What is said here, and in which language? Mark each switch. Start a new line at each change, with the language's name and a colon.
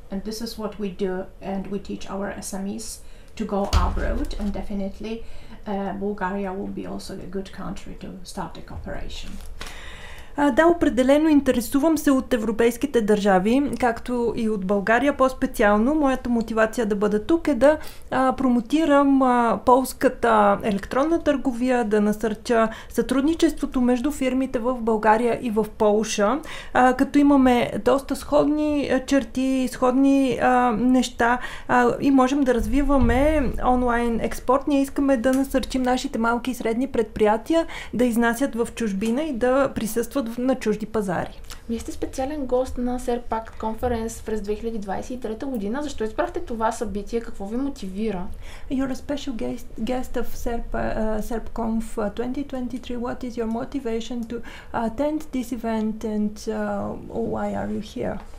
English: And this is what we do, and we teach our SMEs to go abroad, and definitely Bulgaria will be also a good country to start a cooperation.
Bulgarian: Да, определено интересувам се от европейските държави, както и от България по-специално. Моята мотивация да бъда тук е да промотирам полската електронна търговия, да насърча сътрудничеството между фирмите в България и в Полша, като имаме доста сходни черти, сходни неща и можем да развиваме онлайн експорт. Ние искаме да насърчим нашите малки и средни предприятия да изнасят в чужбина и да присъстват на чужди пазари. Вие сте специален гост на SERP Conf през 2023 година. Защо избрахте това събитие? Какво ви мотивира?
English: You're a special guest of SERP Conf 2023. What is your motivation to attend this event and why are you here?